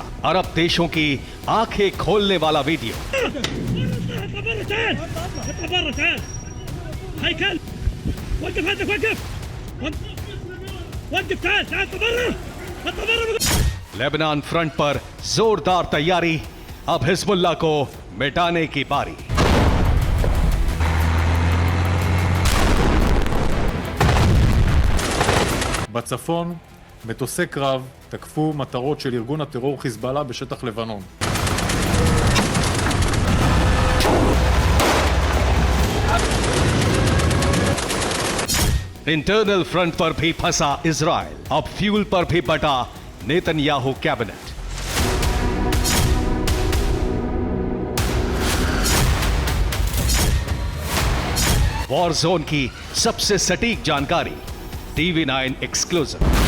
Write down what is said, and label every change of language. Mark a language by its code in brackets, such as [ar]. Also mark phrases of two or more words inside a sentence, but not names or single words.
[hi] अरब देशों की आंखें खोलने वाला वीडियो। लेबनान फ्रंट पर जोरदार तैयारी। अब हिजबुल्लाह को मिटाने की बारी। [he] בצפון, מטוסי קרב תקפו מטרות של ארגון הטרור חיזבאללה בשטח לבנון. [en] internal front [hi] पर भी फंसा इजराइल। अब फ्यूल पर भी बटा नेतन्याहू कैबिनेट। [en] war zone [hi] की सबसे सटीक जानकारी TV9 एक्सक्लूसिव।